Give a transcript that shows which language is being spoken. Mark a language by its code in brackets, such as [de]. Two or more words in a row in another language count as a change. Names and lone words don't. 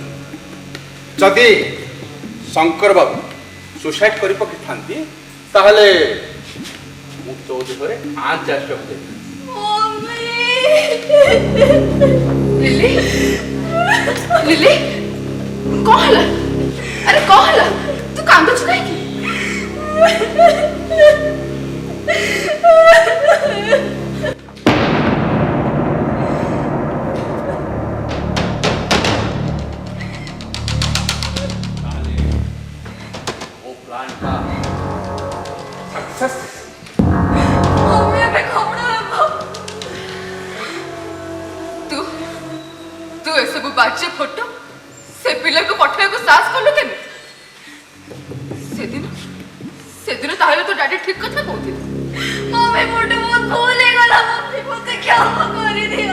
[or] ଯଦି ଶଙ୍କର ବାବୁ ସୁସାଇଡ୍ କରି ପକେଇଥାନ୍ତି ତାହେଲେ ମୁଁ ତୋ ଦେହରେ ଆଞ୍ଚ ଆସିବାକୁ ଦେବି। লিলি, লিলি, କଣ ହେଲା? ଆରେ କଣ ହେଲା? ତୁ କାନ୍ଦୁଛୁ କାହିଁକି? [hi] वो प्लान का सक्सेस [or] मम्मी ଏବେ କଣ ହେବ? ତୁ ଏସବୁ ବାଜେ ଫଟୋ ସେ ପିଲାକୁ ପଠେଇବାକୁ ସାହସ କଲୁ କେମିତି? ସେଦିନ ତାହେଲେ ତୋ ଡାଡି ଠିକ କଥା କହୁଥିଲେ। ମମ୍ମି ମୋଟେ ବହୁତ ଭୁଲ ହେଇଗଲା। ମମ୍ମି ମୋତେ କ୍ଷମା କରିଦିଅ।